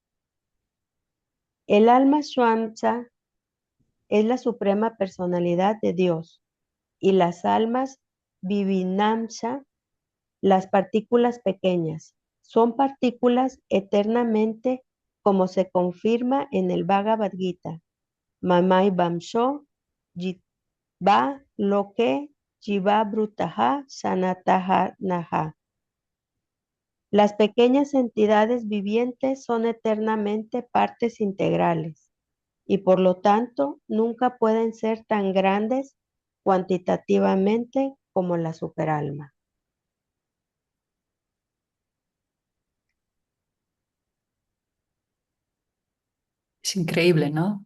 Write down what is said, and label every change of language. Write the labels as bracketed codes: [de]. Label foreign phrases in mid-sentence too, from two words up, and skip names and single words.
[es] El alma Swamsa es la suprema personalidad de Dios y las almas Vivinamsa, las partículas pequeñas, son partículas eternamente como se confirma en el Bhagavad Gita. [sa] Mamai Bamsho Jitva Loke Jiva Brutaha Sanataha Naha. [es] Las pequeñas entidades vivientes son eternamente partes integrales y por lo tanto nunca pueden ser tan grandes cuantitativamente como la superalma. es increíble, ¿no?